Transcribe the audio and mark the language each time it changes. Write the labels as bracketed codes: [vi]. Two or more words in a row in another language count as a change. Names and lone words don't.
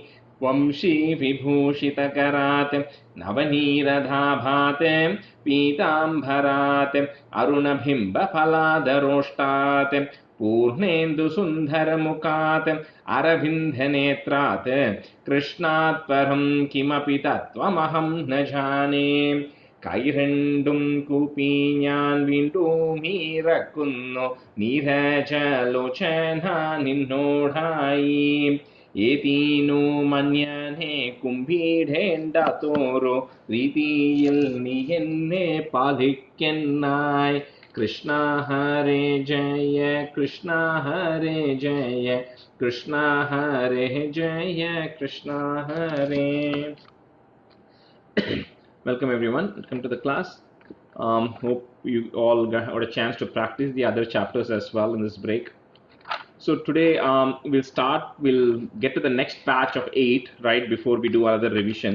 [sa] वंशीविभूषितकरात् नवनीरदाभात् पीताम्बरात् अरुणबिम्बफलादरोष्टात् पूर्णेन्दुसुन्दरमुखात् अरविन्दनेत्रात् कृष्णात् परं किमपि तत्त्वमहं न जाने। [ml] കൈരണ്ടും കൂപ്പി ഞാൻ വീണ്ടും ഇറക്കുന്നു നീരജലോചന നിന്നോടായി. ഏതീനു മന്യനെ കുമ്പിടേണ്ട തോറോ രീതിയിൽ നീ എന്നെ പാലിക്കെന്നായി. [sa] കൃഷ്ണ ഹരേ ജയ കൃഷ്ണ ഹരേ ജയ കൃഷ്ണ ഹരേ ജയ കൃഷ്ണ ഹരേ. [en] Welcome everyone. Welcome to the class. Hope you all got a chance to practice the other chapters as well in this break. So today we'll get to the next batch of 8 right before we do another revision.